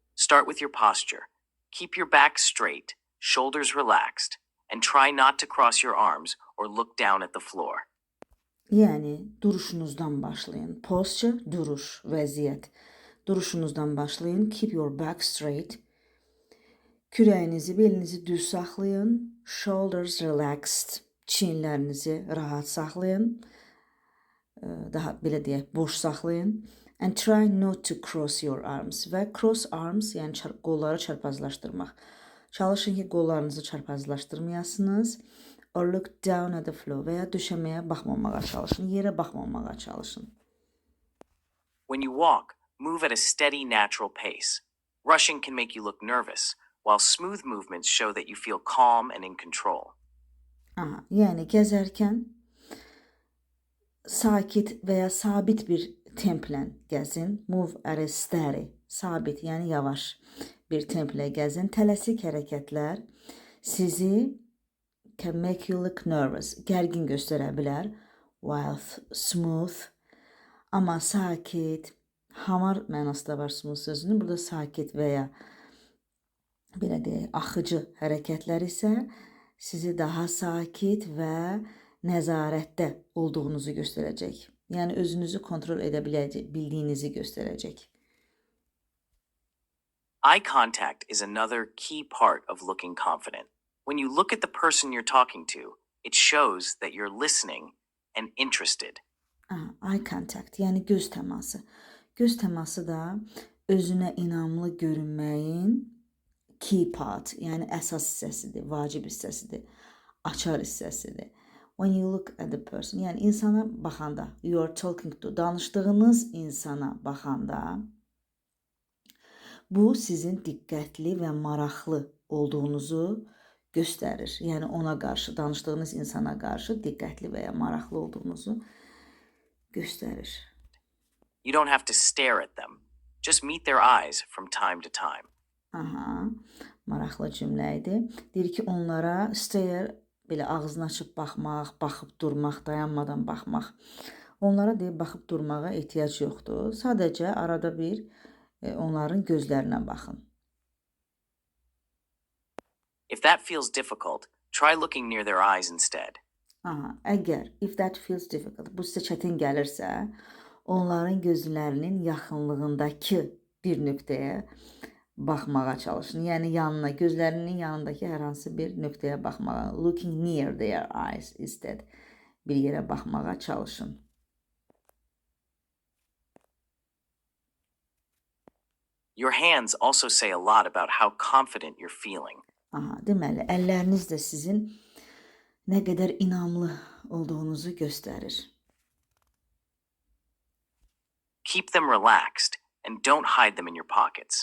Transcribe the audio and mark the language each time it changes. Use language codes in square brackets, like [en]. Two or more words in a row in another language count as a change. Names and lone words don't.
[en] Start with your posture. Keep your back straight, shoulders relaxed, and try not to cross your arms or look down at the floor. [az] Yani duruşunuzdan başlayın. Posture, duruş, vəziyyət. Duruşunuzdan başlayın. [en] Keep your back straight. [az] Kürəyinizi, belinizi düz saxlayın. [en] Shoulders relaxed. [az] Çiyinlərinizi rahat saxlayın. Daha belə deyək, boş saxlayın. [en] And try not to cross your arms. Və cross arms, [az] yəni qolları çarpazlaşdırmaq. Çalışın ki, qollarınızı çarpazlaşdırmayasınız. [en] Or look down at the floor. [az] Və ya döşəməyə baxmamağa çalışın, yerə baxmamağa çalışın. [en] When you walk, move at a steady, natural pace. Rushing can make you look nervous, while smooth movements show that you feel calm and in control. [az] Yəni gəzərkən sakit və ya sabit bir templə gəzin. [en] Move at a steady, [az] sabit, yəni yavaş bir templə gəzin. Tələsik hərəkətlər sizi [en] can make you look nervous, [az] gərgin göstərə bilər. [en] While smooth, [az] amma sakit, hamar mənası da var smooth sözünün. Burada sakit və ya belə deyək, axıcı hərəkətlər isə sizi daha sakit və nəzarətdə olduğunuzu göstərəcək. Yəni özünüzü kontrol edə bildiyinizi göstərəcək. [en] Eye contact is another key part of looking confident. When you look at the person you're talking to, it shows that you're listening and interested. Eye contact, [az] yəni göz təması. Göz təması da özünə inamlı görünməyin [en] key part, [az] yəni əsas hissəsidir, vacib hissəsidir, açar hissəsidir. [en] When you look at the person, [az] yəni insana baxanda, [en] you are talking to, [az] danışdığınız insana baxanda, bu sizin diqqətli və maraqlı olduğunuzu göstərir. Yəni ona qarşı, danışdığınız insana qarşı diqqətli və ya maraqlı olduğunuzu göstərir. [en] You don't have to stare at them. Just meet their eyes from time to time. [az] Maraqlı cümlə idi. Deyir ki, onlara stare, belə ağzını açıb baxmaq, baxıb durmaq, dayanmadan baxmaq. Onlara deyib baxıb durmağa ehtiyac yoxdur. Sadəcə arada bir onların gözlərinə baxın. [en] If that feels difficult, try looking near their eyes instead. Əgər if that feels difficult, [az] bu sizə çətin gəlirsə, onların gözlərinin yaxınlığındakı bir nöqtəyə baxmağa çalışın. Yəni yanına, gözlərinin yanındakı hər hansı bir nöqtəyə baxmağa. [en] Looking near their eyes instead. [az] Bir yerə baxmağa çalışın. [en] Your hands also say a lot about how confident you're feeling. [az] Deməli, əlləriniz də sizin nə qədər inamlı olduğunuzu göstərir. [en] Keep them relaxed and don't hide them in your pockets.